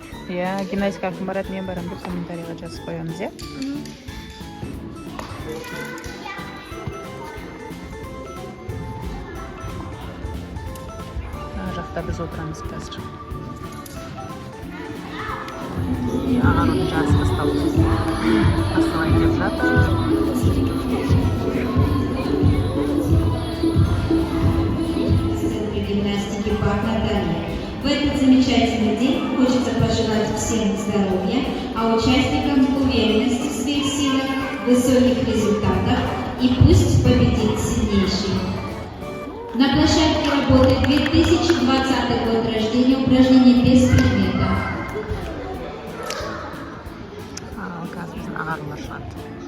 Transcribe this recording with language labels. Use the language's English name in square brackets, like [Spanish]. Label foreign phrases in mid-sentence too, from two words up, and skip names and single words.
[Kazakh] Гимнастикаға кім барады, мен барамын деп комментарийға жазып қоямыз, жақта біз отырамыз қазір. Ағарудың жарысы басталайын деп жатыр. [Russian] Гимнастики пар Наталья. В этот замечательный день хочется пожелать всем здоровья, а участникам уверенности в своих силах, высоких результатов и пусть победит сильнейший. На площадке работает 2020 год рождения, упражнение без предмета. [Kazakh] Қазір біздің ағарулар шығады.